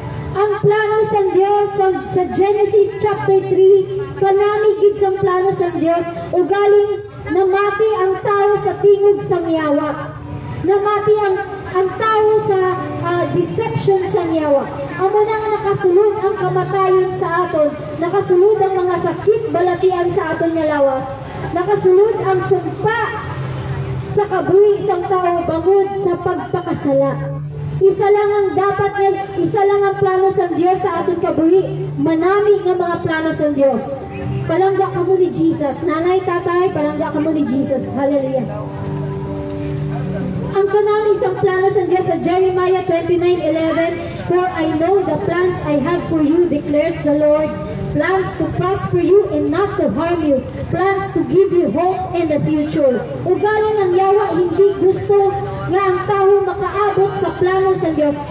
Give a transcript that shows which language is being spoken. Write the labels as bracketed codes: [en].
[hil] Ang plano sa Dios sa Genesis chapter 3, kanami gid sang plano sa Dios, ugaling namati ang tao sa tingog sang yawa. Namati ang tao sa deception sang yawa. Amo na nga nakasulod ang kamatayon sa aton, nakasulod ang mga sakit balatian sa aton nga lawas, nakasulod ang sumpa sa kabuhi sang tao bangod sa pagpakasala. Isa lang ang dapat nga, isa lang ang plano sa Dios sa ating kabuhi. Manami nga mga plano sa Dios. Palangga ka mo ni Jesus. Nanay, tatay, palangga ka mo ni Jesus. Hallelujah. Ang kanami isang plano sa Dios sa [en] Jeremiah 29:11, "For I know the plans I have for you, declares the Lord, plans to prosper you and not to harm you, plans to give you hope and a future." [hil] Ugaling ang yawa, hindi gusto nga ang tao makaabot sa plano sa Dios.